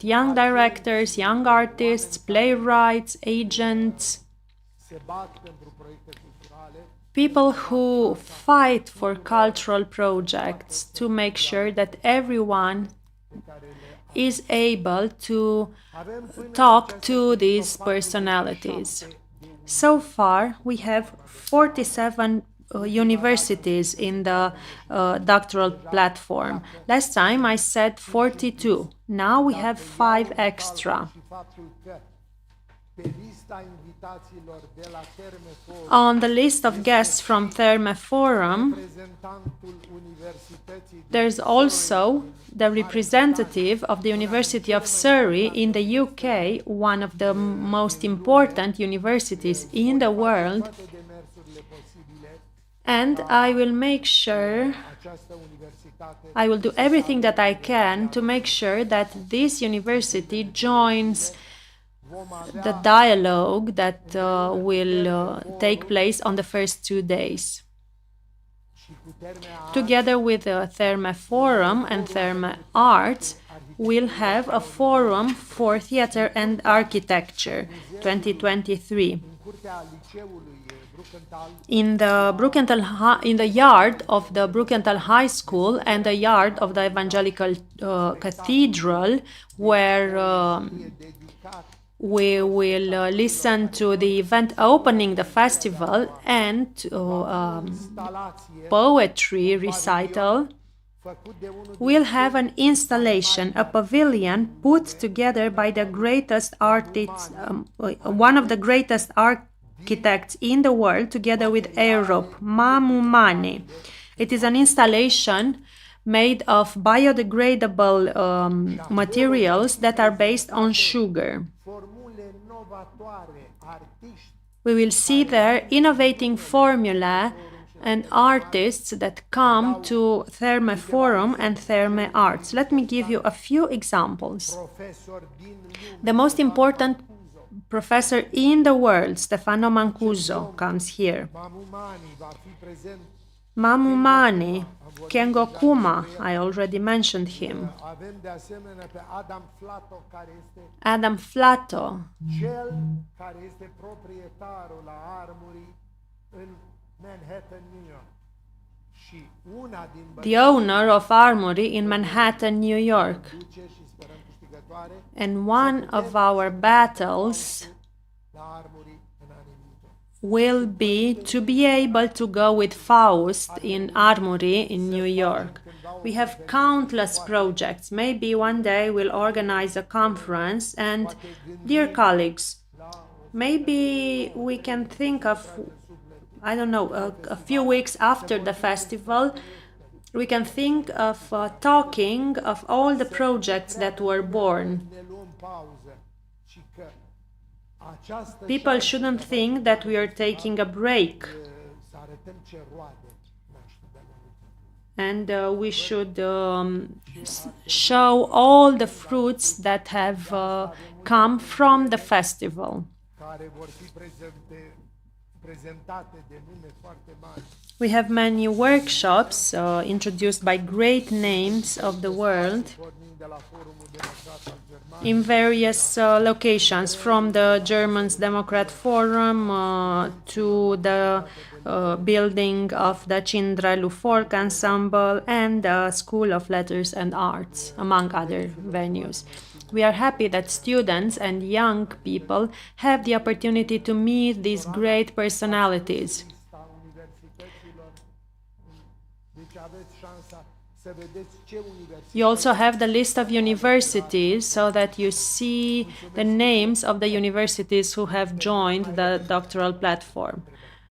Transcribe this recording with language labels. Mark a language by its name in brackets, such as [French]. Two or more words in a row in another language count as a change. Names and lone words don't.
[English] Young directors, young artists, playwrights, agents, people who fight for cultural projects to make sure that everyone is able to talk to these personalities. So far, we have 47 universities in the doctoral platform. Last time I said 42. Now we have 5 extra. [Romanian] pe lista invitațiilor de la Terme Forum, [English] On the list of guests from Therme Forum, [Romanian] reprezentantul Universității [English] there's also the representative of the University of Surrey in the UK, one of the most important universities in the world, [Romanian] toate demersurile posibile [English] and I will make sure, [Romanian] această universitate [English] I will do everything that I can to make sure that this university joins the dialogue that will take place on the first 2 days. [Romanian] și cu Terme [English] Together with the Therme Forum and Therme Arts, we'll have a forum for theater and architecture 2023. [Romanian] în curtea liceului Bruckenthal [English] In the yard of the Bruckenthal High School and the yard of the Evangelical Cathedral, where [Romanian] dedicat [English] we will listen to the event opening the festival and [Romanian] instalație [English] poetry recital. [Romanian] făcut de unul [English] We'll have an installation, a pavilion put together by the greatest artists, one of the greatest architects in the world, together with Europe, Mamu Mane. It is an installation made of biodegradable materials that are based on sugar. [Romanian] formule novatoare, artiști [English] We will see there innovating formula and artists that come to Therme Forum and Therme Arts. Let me give you a few examples. [Romanian] profesori din lume. [English] The most important professor in the world, Stefano Mancuso, comes here. [Romanian] Mamumani va fi prezent. [English] Mamu Mane, Kengo Kuma, I already mentioned him. [Romanian] Avem de asemenea pe Adam Flato, care este Adam Flato, cel care este proprietarul la Armory în Manhattan, New York. Și una din [English] the owner of Armory in Manhattan, New York. [Romanian] duce și sperăm câștigătoare [English] And one of our battles [Romanian] la Armory în anii viitori. [English] will be to be able to go with Faust in Armory in New York. We have countless projects. Maybe one day we'll organize a conference, and dear colleagues, maybe we can think of, I don't know, a few weeks after the festival, we can think of talking of all the projects that were born. [Romanian] Ne luăm pauză și că această [English] People shouldn't think that we are taking a break, [Romanian] să arătăm ce roade naște de la lucru. [English] and we should show all the fruits that have come from the festival. [Romanian] Care vor fi prezentate de nume foarte mari. [English] We have many workshops introduced by great names of the world [Romanian] Pornind de la Forumul Democrat al German, [English] in various locations, from the German Democrat Forum to the building of the Cindrelu Folk Ensemble and the School of Letters and Arts, among other venues. We are happy that students and young people have the opportunity to meet these great personalities. [Romanian] lista universităților. Deci aveți șansa să vedeți ce universități [English] You also have the list of universities so that you see the names of the universities who have joined the doctoral platform.